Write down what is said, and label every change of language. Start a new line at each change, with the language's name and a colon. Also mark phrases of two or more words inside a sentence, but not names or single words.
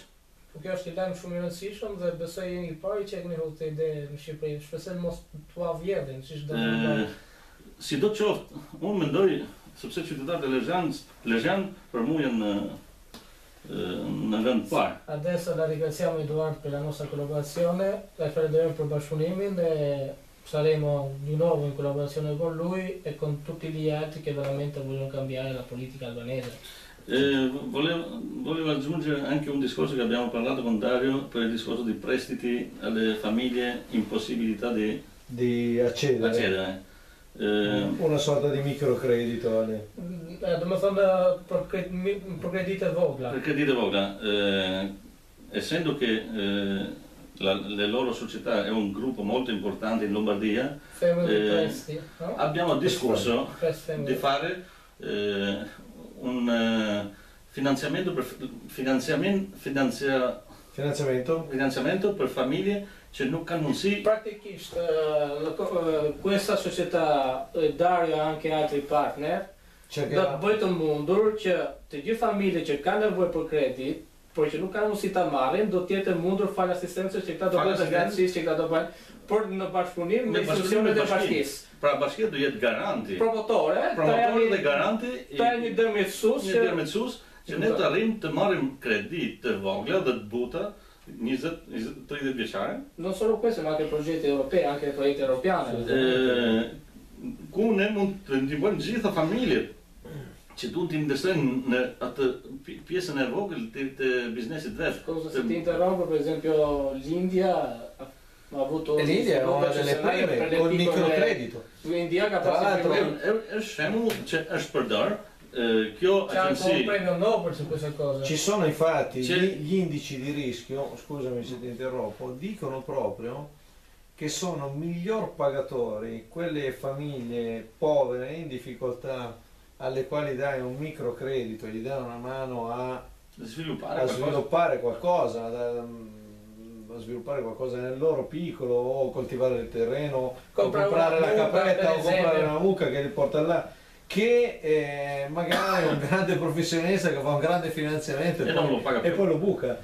Albanian: Po kjo është një lajm shumë i rëndësishëm dhe besoj jeni i pari që e keni hodhur këtë ide në Shqipëri. Shpresoj mos t'ua vjedhin, siç do të thonë. Sidoqoftë, unë mendoj sepse qytetarët e Lezhjan për mua janë në vend parë.
Italian: Adesso la ringraziamo Edoardo per la nostra collaborazione, la faremo per bashkëpunimin e saremo di nuovo in collaborazione con lui e con tutti gli altri che veramente vogliono cambiare la politica albanese. Volevo aggiungere anche un discorso che abbiamo parlato con Dario per il discorso di prestiti alle famiglie in possibilità di accedere. Una sorta di microcredito.
Albanian: Do më thonë për kredite vogla.
Italian: Per
Albanian: credite vogla,
Italian: essendo che le loro società è un gruppo molto importante in Lombardia, abbiamo discusso di fare un finanziamento per famiglie
Albanian: që nuk kanë mundësi. Praktikisht,
Italian: questa società, Dario e anche altri partner,
Albanian: do të bëjë të mundur që të gjithë familjet që kanë nevojë për kredit, por që nuk kanë mundësi ta marrin, do të jetë mundur fal asistencës që këta do bëjnë garancisë që këta do bëjnë, por në bashkëpunim me institucionet e bashkisë. Pra bashkia do jetë garanti. Promotore dhe garanti. Ta një dërmjetësues që ne të arrijmë të marrim kredi të vogla dhe të buta 20-30 vjeçare.
Italian: Non solo questo, ma anche progetti europei, anche progetti europiani.
Albanian: Ku ne mund të ndihmojmë gjitha familjet që duan të investojnë në atë pjesën e vogël të biznesit vet.
Italian: Scusa se ti interrompo, per esempio l'India ha avuto L'India è una delle prime col microcredito. L'India ha fatto
Albanian: Është shembull që është përdor kjo
Italian: c'è anche un agenzia. premio Nobel su questa cosa. Ci sono infatti gli indici di rischio, scusami se ti interrompo, dicono proprio che sono miglior pagatori quelle famiglie povere in difficoltà alle quali dai un microcredito, gli dai una mano a sviluppare qualcosa, a sviluppare qualcosa nel loro piccolo, o coltivare il terreno, o comprare la capretta, o comprare una mucca che li porta là, che magari è un grande professionista che fa un grande finanziamento e poi lo buca.